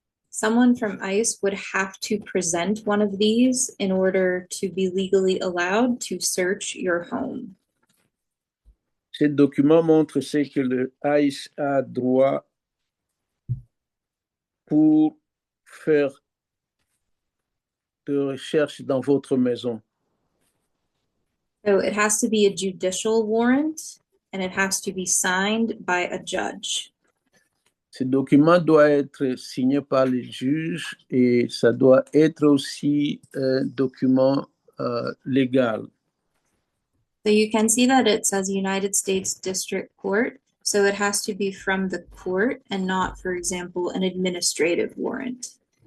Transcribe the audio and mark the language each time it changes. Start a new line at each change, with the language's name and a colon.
English: Someone from ICE would have to present one of these in order to be legally allowed to search your home.
French: Ce document montre ce que le ICE a droit pour faire de recherche dans votre maison.
English: So it has to be a judicial warrant and it has to be signed by a judge.
French: Ce document doit être signé par le juge et ça doit être aussi un document légal.
English: So you can see that it says United States District Court. So it has to be from the court and not, for example, an administrative warrant.